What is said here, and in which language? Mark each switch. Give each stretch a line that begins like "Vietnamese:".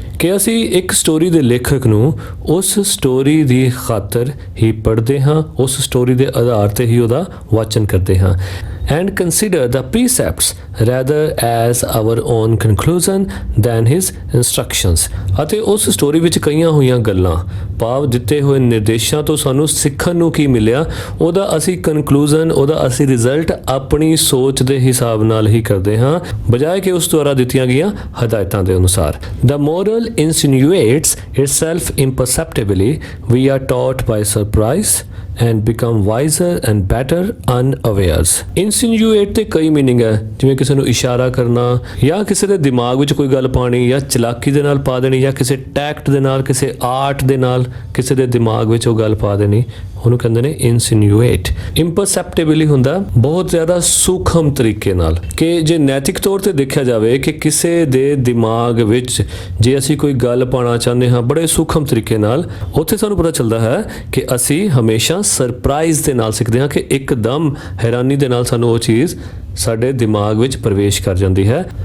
Punjabi: ਕਿ ਅਸੀਂ ਇੱਕ ਸਟੋਰੀ ਦੇ ਲੇਖਕ ਨੂੰ ਉਸ ਸਟੋਰੀ ਦੀ ਖਾਤਰ ਹੀ ਪੜ੍ਹਦੇ ਹਾਂ ਉਸ ਸਟੋਰੀ ਦੇ ਆਧਾਰ ਤੇ ਹੀ ਉਹਦਾ ਵਾਚਨ ਕਰਦੇ ਹਾਂ
English: and consider the precepts rather as our own conclusion than his instructions
Punjabi: ਅਤੇ ਉਸ ਸਟੋਰੀ ਵਿੱਚ ਕਈਆਂ ਹੋਈਆਂ ਗੱਲਾਂ ਭਾਵ ਦਿੱਤੇ ਹੋਏ ਨਿਰਦੇਸ਼ਾਂ ਤੋਂ ਸਾਨੂੰ ਸਿੱਖਣ ਨੂੰ ਕੀ ਮਿਲਿਆ, ਉਹਦਾ ਅਸੀਂ ਕਨਕਲੂਜਨ, ਉਹਦਾ ਅਸੀਂ ਰਿਜ਼ਲਟ ਆਪਣੀ ਸੋਚ ਦੇ ਹਿਸਾਬ ਨਾਲ ਹੀ ਕਰਦੇ ਹਾਂ, ਬਜਾਏ ਕਿ ਉਸ ਦੁਆਰਾ ਦਿੱਤੀਆਂ ਗਈਆਂ ਹਦਾਇਤਾਂ ਦੇ ਅਨੁਸਾਰ।
English: The moral insinuates itself imperceptibly. We are taught by surprise and become wiser and better unawares.
Punjabi: Insinuate ਤੇ ਕਈ ਮੀਨਿੰਗ ਹੈ, ਜਿਵੇਂ ਕਿਸੇ ਨੂੰ ਇਸ਼ਾਰਾ ਕਰਨਾ ਜਾਂ ਕਿਸੇ ਦੇ ਦਿਮਾਗ ਵਿੱਚ ਕੋਈ ਗੱਲ ਪਾਣੀ ਜਾਂ ਚਲਾਕੀ ਦੇ ਨਾਲ ਪਾ ਦੇਣੀ ਜਾਂ ਕਿਸੇ ਟੈਕਟ ਦੇ ਨਾਲ, ਕਿਸੇ ਆਰਟ ਦੇ ਨਾਲ ਕਿਸੇ ਦੇ ਦਿਮਾਗ ਵਿੱਚ ਉਹ ਗੱਲ ਪਾ ਦੇਣੀ, ਉਹਨੂੰ ਕਹਿੰਦੇ ਨੇ ਇਨਸੀਨੂਏਟ। ਇੰਪਰਸੈਪਟੇਬਲੀ ਹੁੰਦਾ ਬਹੁਤ ਜ਼ਿਆਦਾ ਸੂਖਮ ਤਰੀਕੇ ਨਾਲ, ਕਿ ਜੇ ਨੈਤਿਕ ਤੌਰ ਤੇ ਦੇਖਿਆ ਜਾਵੇ ਕਿ ਕਿਸੇ ਦੇ ਦਿਮਾਗ ਵਿੱਚ ਜੇ ਅਸੀਂ ਕੋਈ ਗੱਲ ਪਾਉਣਾ ਚਾਹੁੰਦੇ ਹਾਂ ਬੜੇ ਸੂਖਮ ਤਰੀਕੇ ਨਾਲ, ਉੱਥੇ ਸਾਨੂੰ ਪਤਾ ਚੱਲਦਾ ਹੈ ਕਿ ਅਸੀਂ ਹਮੇਸ਼ਾ ਸਰਪ੍ਰਾਈਜ਼ ਦੇ ਨਾਲ ਸਿੱਖਦੇ ਹਾਂ, ਕਿ ਇੱਕਦਮ ਹੈਰਾਨੀ ਦੇ ਨਾਲ ਸਾਨੂੰ ਉਹ ਚੀਜ਼ ਸਾਡੇ ਦਿਮਾਗ ਵਿੱਚ ਪ੍ਰਵੇਸ਼ ਕਰ ਜਾਂਦੀ ਹੈ